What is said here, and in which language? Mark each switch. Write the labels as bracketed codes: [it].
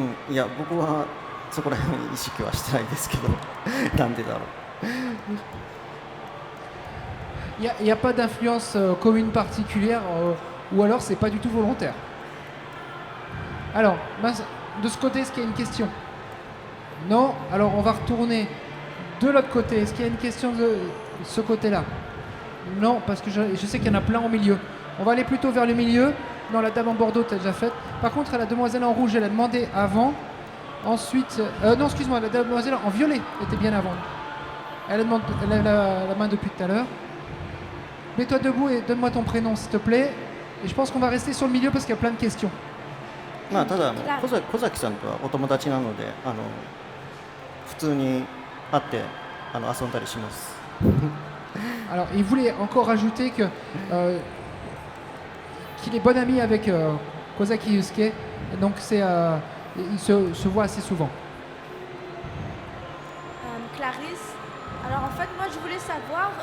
[ja] いや僕はそこら辺意識はしてないですけどなんでだろう。 [fr] Il n'y a pas d'influence commune particulière ou alors c'est pas du tout volontaire. Alors, de ce côté, est-ce qu'il y a une question? Non. Alors on va retourner de l'autre côté. Est-ce qu'il y a une question de ce côté-là? Non, parce que je sais qu'il y en a plein au milieu. On va aller plutôt vers le milieu. Non, la dame en bordeaux, t'as déjà faite. Par contre, la demoiselle en rouge, elle a demandé avant. Ensuite, non, excuse-moi, la demoiselle en violet était bien avant. Elle a la main depuis tout à l'heure. Mets-toi debout et donne-moi ton prénom, s'il te plaît. Et je pense qu'on va rester sur le milieu parce qu'il y a plein de questions. [ja] まあただ小崎さんとはお友達なので普通に会って遊んだりします。 [fr] Alors, il voulait encore rajouter que qu'il est bon ami avec Kozaki Yusuke, donc il se voit assez souvent. Clarisse, alors en fait moi je voulais savoir...